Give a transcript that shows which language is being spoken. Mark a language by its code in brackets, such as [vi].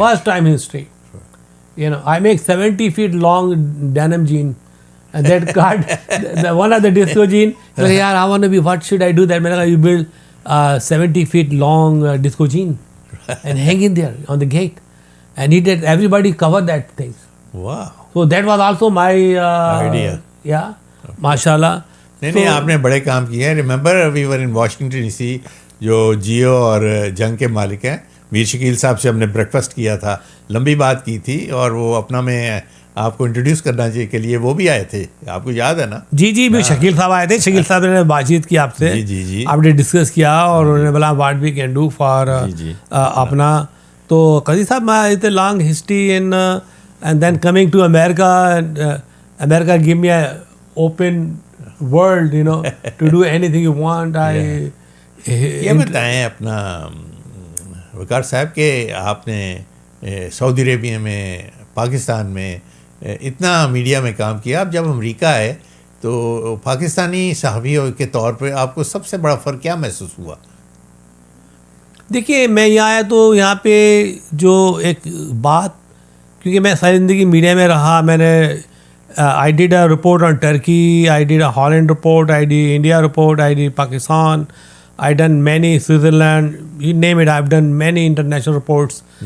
[en] First time in history. You know, I make 70 feet long denim jean. And that card, one of the disco jean, like, yeah, I want to be, what should I do that? Man, you build 70 feet long disco jean and hang in there on the gate. And he did, everybody covered that thing. wow So that was also my idea. Yeah, mashallah. [ur] نہیں آپ نے بڑے کام کیے ہیں. [en] remember we were in Washington D C, [ur] جو جیو اور جنگ کے مالک ہیں, میر شکیل صاحب سے ہم نے بریک فاسٹ کیا تھا, لمبی بات کی تھی, اور وہ اپنا میں آپ کو انٹروڈیوس کرنا چاہیے کے لیے وہ بھی آئے تھے, آپ کو یاد ہے نا؟ جی جی, شکیل صاحب آئے تھے. شکیل صاحب نے بات چیت کی آپ سے, جی جی, آپ نے ڈسکس کیا, اور انہوں نے بولا [en] What we can do for اپنا. تو قاضی صاحب it's a long history in and then coming to America. America give me a open world, you know, to do any thing you want. [ur] یہ بتائیں اپنا وقار صاحب کہ آپ نے سعودی عربیہ میں, پاکستان میں اتنا میڈیا میں کام کیا. اب جب امریکہ آئے تو پاکستانی صحافی کے طور پہ آپ کو سب سے بڑا فرق کیا محسوس ہوا؟ دیکھیے میں یہاں آیا تو یہاں پہ جو ایک بات, کیونکہ میں ساری زندگی میڈیا میں رہا, میں نے [en] I did a report on Turkey, I did a Holland report, I did India report, I did Pakistan, I done many Switzerland, you name it, I've done many international reports.